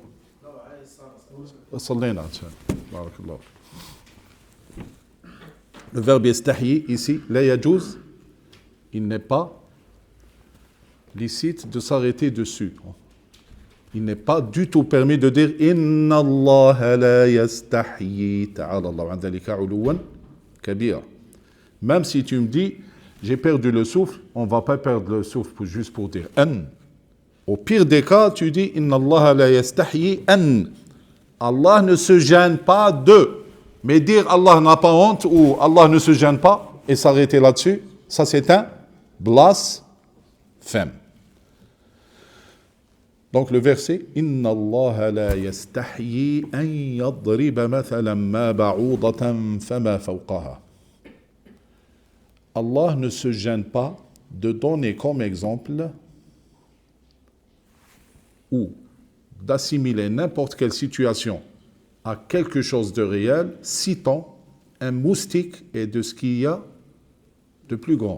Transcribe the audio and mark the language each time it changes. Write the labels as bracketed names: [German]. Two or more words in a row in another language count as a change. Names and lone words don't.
[Arabic] صلينا بارك الله. [French] Le verbe yastahi ici, [Arabic] لا يجوز, [French] il n'est pas licite de s'arrêter dessus. Il n'est pas du tout permis de dire [Arabic] إن الله لا يستحيي تعالى الله عن ذلك علوا كبيرا. [French] Même si tu me dis j'ai perdu le souffle, on ne va pas perdre le souffle juste pour dire an. Au pire des cas, tu dis [Arabic] إن الله لا يستحيي أن. [French] Allah ne se gêne pas de. Mais dire Allah n'a pas honte ou Allah ne se gêne pas et s'arrêter là-dessus, ça c'est un blasphème. Donc le verset [Arabic] إن الله لا يستحيي أن يضرب مثلا ما بعوضة فما فوقها. [French] Allah ne se gêne pas de donner comme exemple ou d'assimiler n'importe quelle situation à quelque chose de réel, citant un moustique et de ce qu'il y a de plus grand.